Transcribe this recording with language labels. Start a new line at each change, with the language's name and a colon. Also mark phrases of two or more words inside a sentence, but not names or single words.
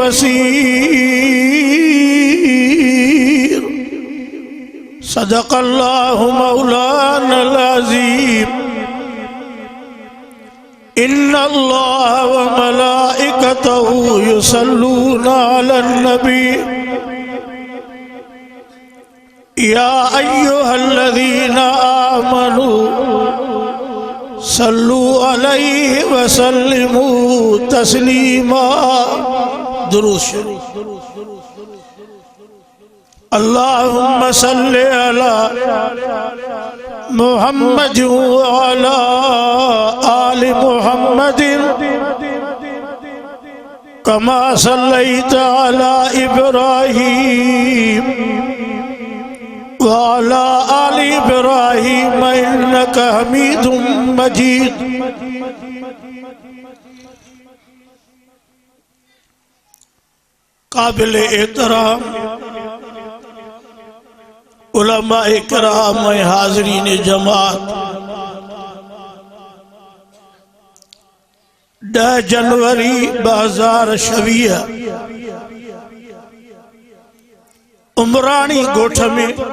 Arabic: بصير صدق الله مولانا العظيم إن الله و ملائكته يصلون على النبي يا أيها الذين آمنوا صلوا عليه و سلموا तस्लीमा
Sindhi: दुरूद शरीफ
Arabic: اللهم صل على محمد و على آل محمد كما صليت على إبراهيم و على آل إبراهيم إنك حميد مجيد.
Sindhi: काबिल एहतराम उलमा इकराम हाज़रीन जमात, 10 जनवरी 2026 उमरानी गोठ में